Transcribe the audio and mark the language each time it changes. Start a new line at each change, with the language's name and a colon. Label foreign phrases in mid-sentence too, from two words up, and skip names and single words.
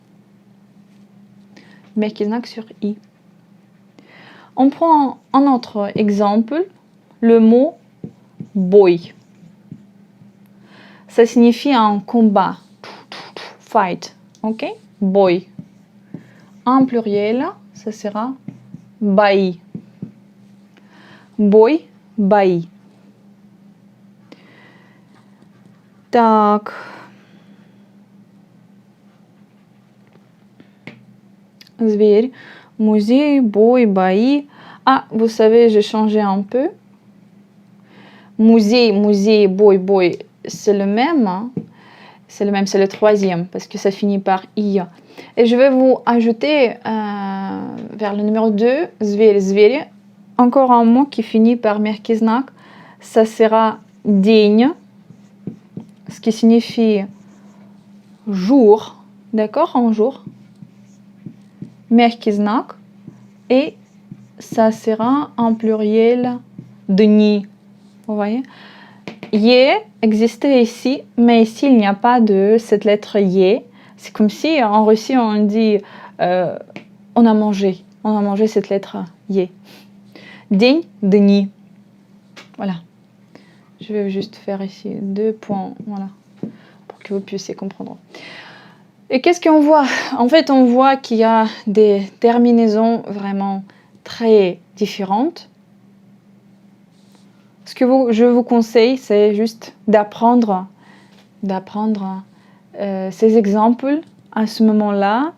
Russian: Мягкий знак
French: sur i. On prend un autre exemple, le mot бой. Ça signifie un combat, fight, ok? Бой. En pluriel, ça sera бои.
Russian: Бой, бои. Так. Зверь. Musée, бой, бои.
French: Ah, vous savez, j'ai changé un peu. Musée,
Russian: бой, бой,
French: c'est le même. Hein? C'est le même, c'est le troisième parce que ça finit par i. Et je vais vous ajouter vers le numéro 2,
Russian: зверь, зверь,
French: encore un mot qui finit par
Russian: мягкий знак.
French: Ça sera день, ce qui signifie jour. D'accord, un jour.
Russian: Мягкий знак.
French: Et ça sera en pluriel дни. Vous voyez? Е existait ici, mais ici il n'y a pas de cette lettre Е. C'est comme si en Russie on dit on a mangé cette lettre Е.
Russian: День, дни.
French: Voilà. Je vais juste faire ici 2 points, voilà, pour que vous puissiez comprendre. Et qu'est-ce qu'on voit? En fait, on voit qu'il y a des terminaisons vraiment très différentes. Ce que je vous conseille, c'est juste d'apprendre ces exemples à ce moment-là.